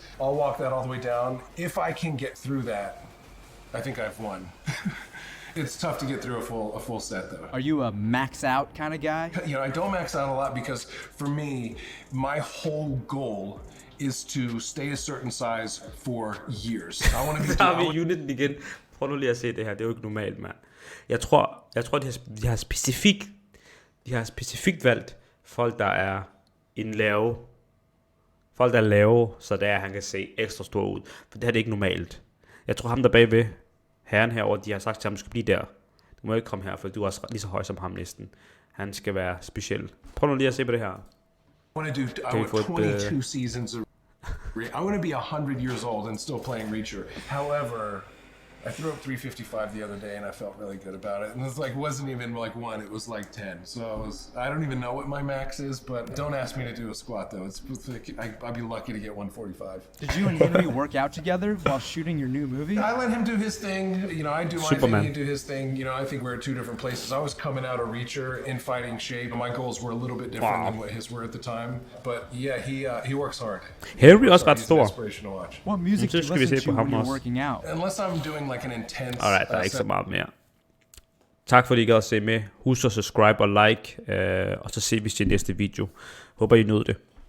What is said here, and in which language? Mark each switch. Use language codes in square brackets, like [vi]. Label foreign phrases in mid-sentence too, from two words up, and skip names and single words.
[en] I'll walk that all the way down. If I can get through that, I think I've won. It's tough to get through a full set, though. Are you a max out kind of guy? I don't max out a lot because for me, my whole goal is to stay a certain size for years. I want to be... [da] Der har vi uniten igen. Prøv nu lige at se det her. Det er jo ikke normalt, mand. Jeg tror de har specifikt valgt folk, der er folk, der er lave, så det er, han kan se ekstra stor ud. For det her det er ikke normalt. Jeg tror ham der bagved, herren herover, de har sagt til ham, du skal blive der. Du må ikke komme her, for du er også lige så høj som ham næsten. Han skal være speciel. Prøv nu lige at se på det her. [en] I want 22 seasons of... I want to be 100 years old and still playing Reacher. However, I threw up 355 the other day and I felt really good about it. And it's like, wasn't even like 1, it was like 10. So I don't even know what my max is, but don't ask me to do a squat though. I'd be lucky to get 145. Did you and Henry work out together while shooting your new movie? I let him do his thing. I do my thing, he do his thing. I think we're at 2 different places. I was coming out of Reacher in fighting shape. My goals were a little bit different than what his were at the time. But yeah, he works hard. [da] Henry også ret stor. [en] What music do you listen to when you're working out? Unless I'm doing like an intense... [da] Alright, der er ikke så meget mere. Tak fordi I gad at se med. Husk at subscribe og like, og så ses vi til næste video. Håber I nød det.